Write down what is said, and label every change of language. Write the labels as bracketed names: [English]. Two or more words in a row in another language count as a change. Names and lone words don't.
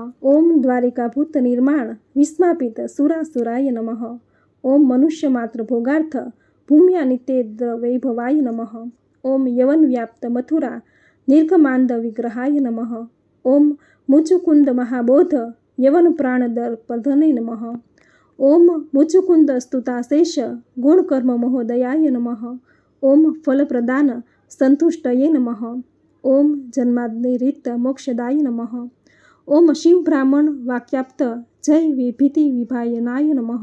[Sanskrit] ओम द्वारिकाभूत निर्माण विस्मापित सुरासुराय नमः। ओम मनुष्यमात्र भोगार्थ भूम्या नित्येन्द्र वैभवाय नमः। ओम यवन व्याप्त मथुरा निर्गमांद विग्रहाय नमः। ओम मुचुकुंद महाबोध यवन प्राणदर्पधने नमः। ओम मुचुकुंद स्तुताशेष गुणकर्म महोदयाय नमः. ओम फलप्रदान संतुष्टये नमः. ओम जन्माद्यरीत मोक्षदाय नमः. ओम शिव ब्राह्मण वाक्याप्त जय विभीति विभायनाय नमः.